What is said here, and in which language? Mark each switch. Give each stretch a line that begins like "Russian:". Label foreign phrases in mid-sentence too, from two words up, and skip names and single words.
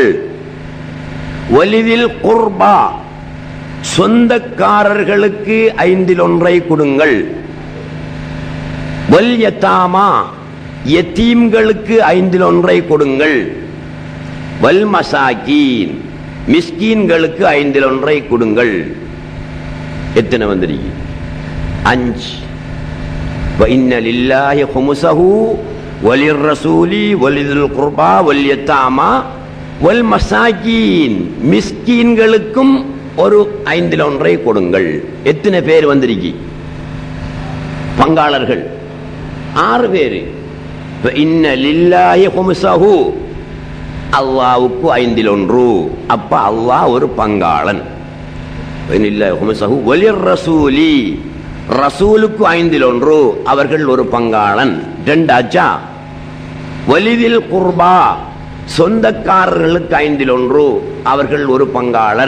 Arabic: ولذي القربى,
Tamil: சொந்தக்காரர்களுக்கு 1/5 கொடுங்கள்.
Arabic: واليتامى,
Tamil: யதீம்களுக்கு 1/5 கொடுங்கள்.
Arabic: والمساكين,
Tamil: மிஸ்கீன்களுக்கு 1/5 கொடுங்கள். எத்தனை வந்திருக்கு? 5.
Arabic: وَإِنَّ لِلَّهِ خُمُسَهُ وَلِلرَّسُولِ وَلِذِي الْقُرْبَى وَالْيَتَامَى وَالْمَسَاكِينِ,
Tamil: மிஸ்கீன்களுக்கும் ஒரு 1/5 கொடுங்கள். எத்தனை பேர் வந்திருக்கு பங்காளர்கள்? 6 பேர்.
Arabic: فَإِنَّ لِلَّهِ خُمُسَهُ,
Tamil: அல்லாஹ்வுக்கு 1/5. அப்ப அல்லாஹ் ஒரு பங்காளன். வலிர்ரசூலி, ரசூலுக்கு 1/5, அவர்கள் ஒரு பங்காளன். 2 ஆச்சா?
Arabic: ولذي القربى,
Tamil: சொந்தக்காரர்களுக்கு 1/5, அவர்கள் ஒரு பங்காளர்.